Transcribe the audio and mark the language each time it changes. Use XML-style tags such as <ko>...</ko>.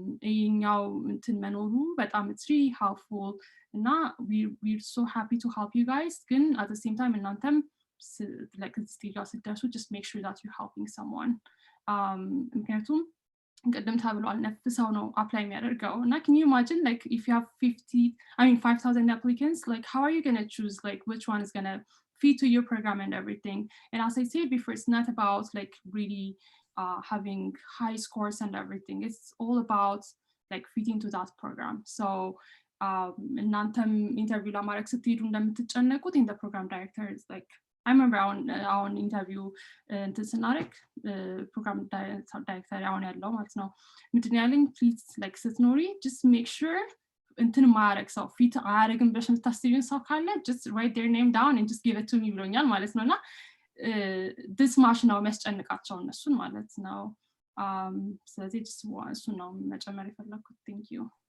<am>ይሄኛው እንትን መኖሩ በጣም</am> <en>it's really helpful እና we're so happy to help you guys። ግን at the same time እናንተም like</en> <am>ስቴጅ ጋር ስትደርሱ</am> <en>just make sure that you're helping someone</en> <am>ምክንያቱም ቅድም ተብሏል ነፍ ሰው ነው አፕላይ የሚያደርገው እና</am> <en>can you imagine like if you have 5,000 applicants like how are you going to choose like which one is going to fit to your program and everything. And as I said before, it's not about like really having high scores and everything. It's all about like fitting to that program. So</en> <am>እናንተም ኢንተርቪው ለማድረግ ስትሄዱ እንደምትጨነቁት</am> <en>in the program director is like I remember on interview</en> <am>እንትን ስናደርግ ፕሮግራም ዳይሬክተር አሁን ያለው ማለት ነው ምንድን ያለኝ ፕሊዝ ላይክ ስትኖሪ</am> <en>just make sure</en> <am>እንትን ማያረግ ሰው ፊት አያረግም ብለሽ የምታስቢውን ሰው ካለ</am> <en>just write their name down and just give it to me</en> <am>ብሎኛል ማለት ነው እና</am> <en>this much</en> <am>ነው የሚያስጨንቃቸው እነሱን ማለት ነው ስለዚህ እሱን ነው መጨመር የፈለኩት</am> <en>thank you</en>